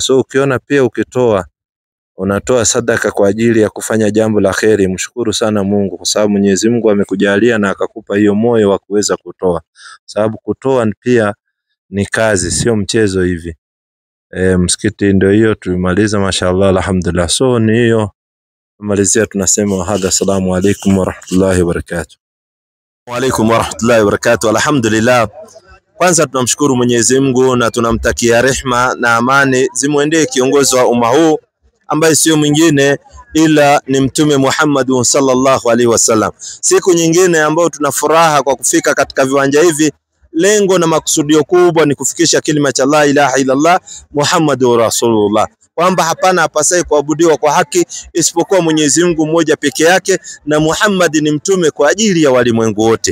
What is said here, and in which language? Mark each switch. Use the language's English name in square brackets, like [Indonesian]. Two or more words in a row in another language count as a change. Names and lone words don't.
[Swahili] So ukiona pia ukitoa, unatoa sadaka kwa ajili ya kufanya jambo la kheri, mshukuru sana Mungu, kwa sababu Mwenyezi Mungu amekujalia na akakupa hiyo moyo wa kuweza kutoa, sababu kutoa pia ni kazi, sio mchezo hivi. Msikiti ndio hiyo tumaliza [Arabic] ما شاء الله الحمد لله. [Swahili] So ni hiyo tumalizia, tunasema hadha, [Arabic] السلام عليكم ورحمة الله وبركاته. وعليكم ورحمة الله وبركاته. [Swahili] Alhamdulillah, kwanza tunamshukuru Mwenyezi Mungu na tunamtakia rehma na amani zimuendee kiongozi wa umma huu ambaye sio mwingine ila ni Mtume Muhammad [Arabic] صلى الله عليه وسلم. [Swahili] Siku nyingine ambayo tuna furaha kwa kufika katika viwanja hivi, lengo na makusudio kubwa ni kufikisha kilima cha [Arabic] لا إله إلا الله محمد رسول الله, [Swahili] kwamba hapana apasaye kuabudiwa kwa haki isipokuwa Mwenyezi Mungu mmoja peke yake, na Muhammad ni mtume kwa ajili ya walimwengu wote.